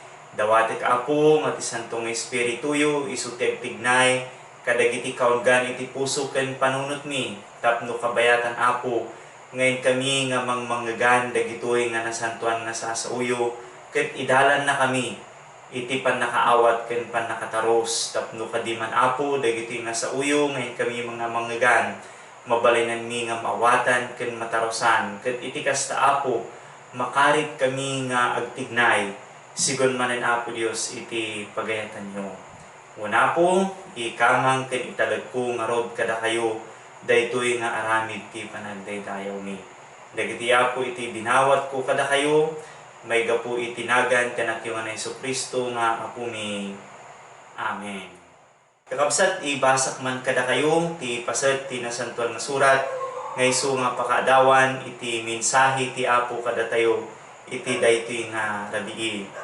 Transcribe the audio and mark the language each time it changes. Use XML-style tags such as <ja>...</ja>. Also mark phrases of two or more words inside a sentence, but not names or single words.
<ilo>Dawati ka Apo nga ti Santong Espirituyo isu tignay kadagiti kaunggan iti puso ken panunot mi tapno kabayatan Apo ngayon kami nga mangmanggagan dagitoy nga nasantuan nga sasauyo ket idalan na kami iti pannakaawat ken pannakataros tapno kadiman Apo dagitoy nga sauyo ngayon kami mga manggagan mabalinan mi nga maawatan ken matarosan ket iti kasta Apo makarit kami nga agtignay sigon manen Apo Dios iti pagayatan nyo.</ilo> <tl>Una po,</tl> <ilo>ikamang ken italag ko nga rob kada kayo, daytoy nga aramid ti panagdaydayaw mi. Dagiti Apo iti dinawat ko kada kayo, may gapu itinagan kanakiwan na Jesucristo nga Apo mi. Amen. Kakabsat, ibasak man kada kayo, ti pasat ti nasantuan nga surat, nga isu nga pakadawan, iti mensahe ti Apo kada tayo, iti daytoy nga rabii.</ilo>